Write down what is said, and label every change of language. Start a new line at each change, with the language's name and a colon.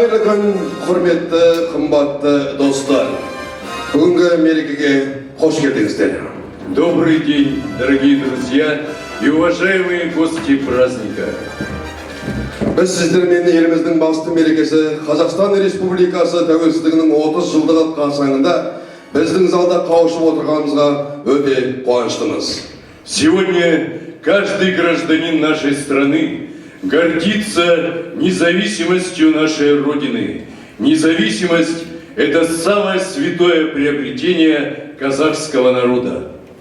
Kazakh: отырған құрметті, қымбатты достар, бүгінгі мерекеге қош келдіңіздер.
Russian: Добрый день, дорогие друзья и уважаемые гости праздника.
Kazakh: Біз сіздермен еліміздің басты мерекесі Қазақстан Республикасы тәуелсіздігінің 30 жылдығы қарсаңында біздің залда қауышып отырғанымызға өте қуаныштымыз.
Russian: Сегодня каждый гражданин нашей страны гордится независимостью нашей Родины. Независимость – это самое святое приобретение казахского народа.